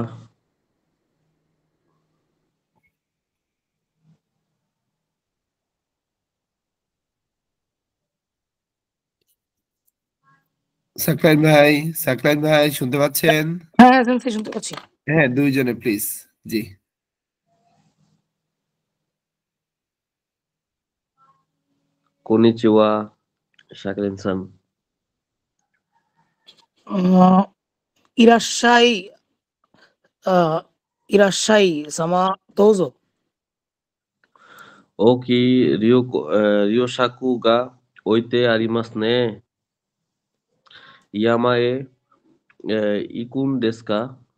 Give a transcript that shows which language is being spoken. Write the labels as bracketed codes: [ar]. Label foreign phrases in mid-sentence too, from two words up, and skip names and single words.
[bn] সাকলাইন ভাই, সাকলাইন ভাই শুনতে পাচ্ছেন? হ্যাঁ শুনতে শুনতে পাচ্ছি। হ্যাঁ, দুইজনে প্লিজ। জি। কনিচিওয়া শাকিল ইনসান। [ja] いらっしゃい、いらっしゃい様、どうぞ。大きいリオシャクが置いてありますね。山へ、行くんですか？